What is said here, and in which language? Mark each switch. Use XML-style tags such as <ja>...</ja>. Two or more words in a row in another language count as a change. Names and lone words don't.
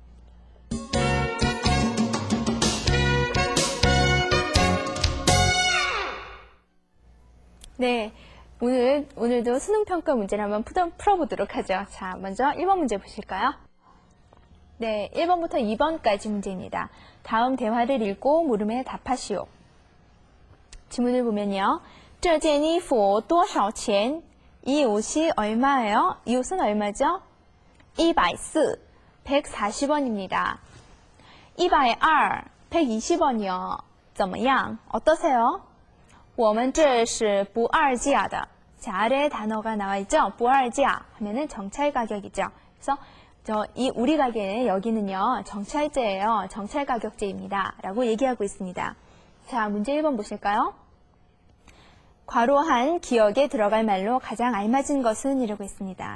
<ko>네, 오늘도 수능평가 문제를 한번 풀어보도록 하죠. 자, 먼저 1번 문제 보실까요? 네, 1번부터 2번까지 문제입니다. 다음 대화를 읽고 물음에 답하시오. 지문을 보면요.</ko> <zh>这件衣服多少钱?</zh> <ko>이 옷이 얼마예요? 이 옷은 얼마죠? 140, 140원입니다. 120, 120원이요.</ko> <zh>怎么样? 어떠세요? 我们这是不二价的.</zh> <ko>자, 아래에 단어가 나와 있죠? 不二价 하면은 정찰 가격이죠. 그래서 우리 가게는 여기는요, 정찰제예요. 정찰 가격제입니다. 라고 얘기하고 있습니다. 자, 문제 1번 보실까요? 괄호한 기억에 들어갈 말로 가장 알맞은 것은 이라고 있습니다.</ko>